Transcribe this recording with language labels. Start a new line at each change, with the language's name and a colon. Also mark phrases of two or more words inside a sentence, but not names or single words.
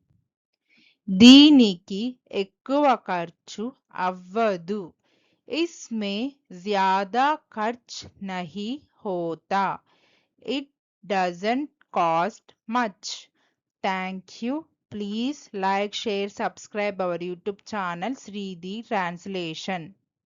Telugu: దీనికి ఎక్కువ ఖర్చు అవ్వదు.
Hindi: इसमें ज़्यादा खर्च नहीं होता.
English: It doesn't cost much. Thank you. Please like, share, subscribe our YouTube channel Sridhi Translation.